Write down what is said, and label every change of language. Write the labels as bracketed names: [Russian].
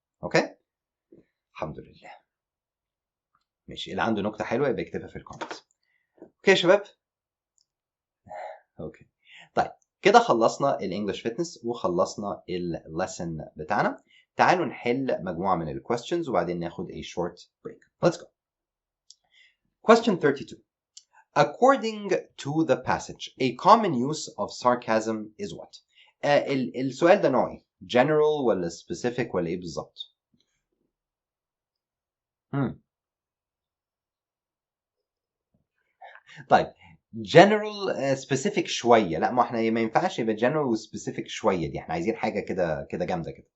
[Arabic] اوكي، الحمد لله. ماشي، اللي عنده نكته حلوه يبقى يكتبها في الكومنتس. اوكي يا شباب. اوكي، طيب كده خلصنا الانجليش فيتنس وخلصنا الليسن بتاعنا. تعالوا نحل مجموعه من الكويستشنز وبعدين ناخد [English] a short break. Let's go. Question 32. According to the passage, a common use of sarcasm is what? [Arabic] السؤال ده نوع ايه؟ general ولا specific ولا ايه بالظبط؟ طيب general specific شويه، لا ما احنا ما ينفعش يبقى general و specific شويه، دي احنا عايزين حاجه كده كده جامده كده.